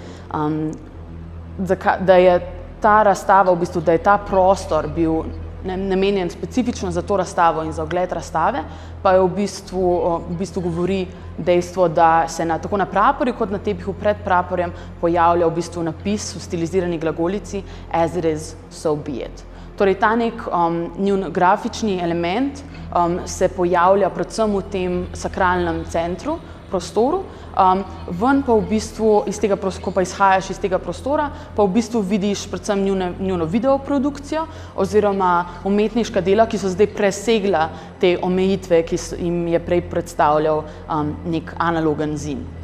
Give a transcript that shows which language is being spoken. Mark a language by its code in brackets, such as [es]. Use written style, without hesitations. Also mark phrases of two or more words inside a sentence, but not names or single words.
[sl] Da je ta razstava, v bistvu, da je ta prostor bil namenjen specifično za to razstavo in za ogled razstave, pa je v bistvu govori dejstvo, da se tako na praporju kot na tepihu pred praporjem pojavlja v bistvu napis v stilizirani glagolici [en] as it is, so be it. [sl] Torej, ta nek njun grafični element se pojavlja predvsem v tem sakralnem centru, prostoru, ven pa v bistvu, ko pa izhajaš iz tega prostora, pa v bistvu vidiš predvsem njuno videoprodukcijo oziroma umetniška dela, ki so zdaj presegla te omejitve, ki jim je prej predstavljal nek analogen zid.